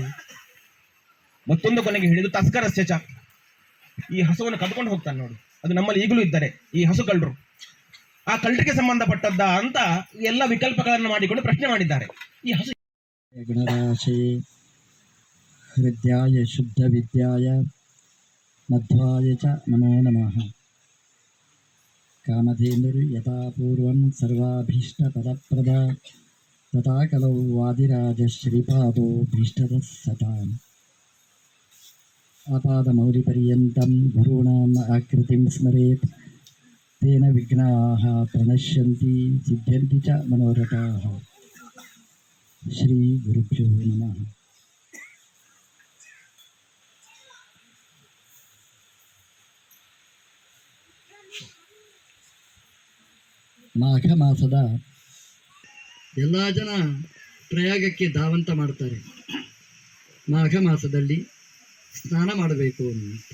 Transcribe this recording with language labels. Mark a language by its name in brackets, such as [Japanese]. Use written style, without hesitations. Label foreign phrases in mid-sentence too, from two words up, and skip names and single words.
[Kannada] ಮತ್ತೊಂದು ಕೊನೆಗೆ ಹೇಳಿದ್ದು [Sanskrit] ತಸ್ಕರಸ್ಯ ಚ, [Kannada] ಈ ಹಸುವನ್ನು ಕದ್ಕೊಂಡು ಹೋಗ್ತಾನೆ ನೋಡಿ, ಅದು ನಮ್ಮಲ್ಲಿ ಈಗಲೂ ಇದ್ದಾರೆ ಈ ಹಸು ಕಳ್ಳರು. ಆ ಕಳ್ಳರಿಗೆ ಸಂಬಂಧಪಟ್ಟದ್ದ ಅಂತ ಎಲ್ಲ ವಿಕಲ್ಪಗಳನ್ನು ಮಾಡಿಕೊಂಡು ಪ್ರಶ್ನೆ ಮಾಡಿದ್ದಾರೆ. ಈ ಹಸು [Sanskrit] ಗುಣರಾಶೇ ಹೃದಯಾಯ ಶುದ್ಧ ವಿದ್ಯಾಯ ಮಧ್ವಾಯ ಚ ನಮೋ ನಮಃ. ಕಾಮಧೇನುರ್ ಯಥಾ ಪೂರ್ವಂ ಸರ್ವಾಭೀಷ್ಟ ಪದಪ್ರದ ತಥಾ ಕಲೌ ವಾದಿರಾಜ ಶ್ರೀಪಾದೋ ಭೀಷ್ಟದ ಸತಾಂ. ಆಪಾದಮೌಲಿಪರ್ಯಂತಂ ಗುರುಣಾಂ ಆಕೃತಿಂ ಸ್ಮರೇತ್ ತೇನ ವಿಘ್ನಾಃ ಪ್ರಣಶ್ಯಂತಿ ಸಿದ್ಧ್ಯಂತಿ ಚ ಮನೋರಥಾಃ. ಶ್ರೀ ಗುರುಭ್ಯೋ ನಮಃ. [Kannada] ಮಾಘ ಮಾಸದ ಎಲ್ಲ ಜನ ಪ್ರಯಾಗಕ್ಕೆ ಧಾವಂತ ಮಾಡ್ತಾರೆ. ಮಾಘ ಮಾಸದಲ್ಲಿ ಸ್ನಾನ ಮಾಡಬೇಕು ಅಂತ.